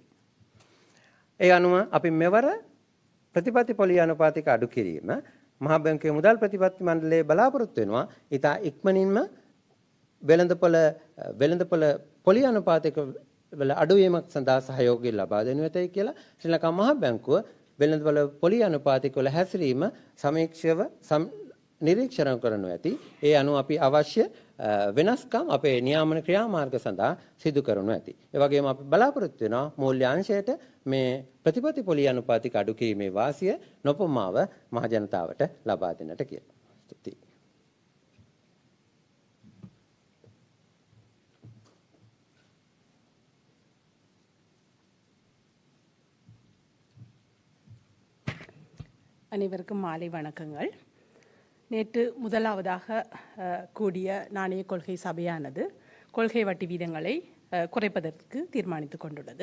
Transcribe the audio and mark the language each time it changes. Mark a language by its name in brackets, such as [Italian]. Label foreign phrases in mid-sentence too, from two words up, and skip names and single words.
[Sinhala] ඒ අනුව අපි මෙවර ප්‍රතිපත්ති පොලි අනුපාතික අඩු කිරීම මහා බැංකුවේ මුදල් ප්‍රතිපත්ති මණ්ඩලයේ බලාපොරොත්තු වෙනවා ඉතා ඉක්මනින්ම වෙළඳපොළ පොලි අනුපාතික වල අඩුවීමක් සඳහා සහයෝගය ලබා දෙනු ඇතයි කියලා ශ්‍රී ලංකා මහා බැංකුව වෙළඳපොළ පොලි අනුපාතික වල හැසිරීම සමීක්ෂව නිරීක්ෂණය කරනු ඇති. ඒ අනුව අපි අවශ්‍ය වෙනස්කම් අපේ නියාමන ක්‍රියාමාර්ග සඳහා සිදු කරනු ඇති. ඒ වගේම අපි බලාපොරොත්තු වෙනවා මූල්‍ය අංශයට මේ ප්‍රතිපත්ති පොලි අනුපාතික අඩු කිරීමේ වාසිය නොපමාව මහ ජනතාවට ලබා දෙන්නට කියලා. ස්තුතියි. [Tamil] அனைவருக்கும் மாலை வணக்கங்கள். நேற்று முதலாவதாக கூடிய நாணய கொள்கை சபையானது கொள்கை வட்டி வீதங்களை குறைப்பதற்கு தீர்மானித்துக் கொண்டுள்ளது.